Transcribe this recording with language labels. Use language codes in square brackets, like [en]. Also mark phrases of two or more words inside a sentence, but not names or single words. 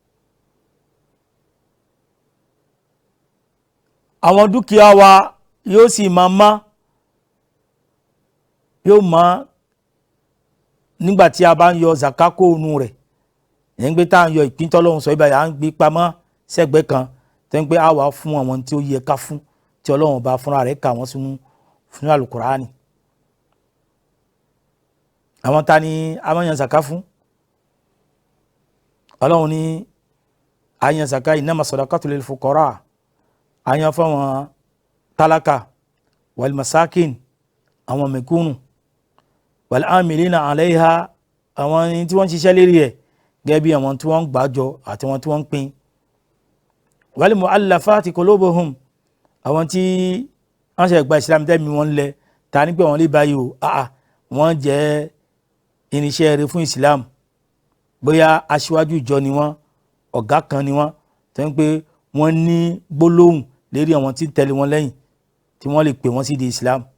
[yo] àwọn dúkìá wa yóò sì máa má yóò má nígbà tí a bá ń yọ zaka kóònù rẹ̀ yẹn ń gbé tá à ń yọ ìpín tọ́lọ́run sọ ibà yà ń gbé pamọ́ sẹ́gbẹ́ kan tó ń pé a wà fún àwọn tí ó yẹ ká fún tí Ọlọ́run bá fúnra rẹ̀ kà wọ́n sínú fún alukurani. àwọn ta ni a máa yan zaka fún? Ọlọ́run ní a yan zaka [ar] إنما الصدقات للفقراء, [yo] a yan fún àwọn tálákà [ar] والمساكين [yo] àwọn mẹ̀kúnnù [ar] والعاملين عليها [yo] àwọn tí wọ́n ń ṣiṣẹ́ lérí ẹ̀ gẹ́gẹ́ bí àwọn tí wọ́n ń gbàjọ àti àwọn tí wọ́n ń pín [ar] والمؤلفة قلوبهم [yo] àwọn tí wọ́n ṣe gba Islam tẹ́mi wọn lẹ ta ní pé wọ́n lè báyìí o wọ́n jẹ́ irinṣẹ́ rere fún Islam bóyá aṣíwájú ìjọ ni wọ́n ọ̀gá kan ni wọ́n tó ń pé wọ́n ní gbólóhùn lérí àwọn tí ń tẹ̀lé wọn lẹ́yìn tí wọ́n lè pè wọ́n sí di Islam.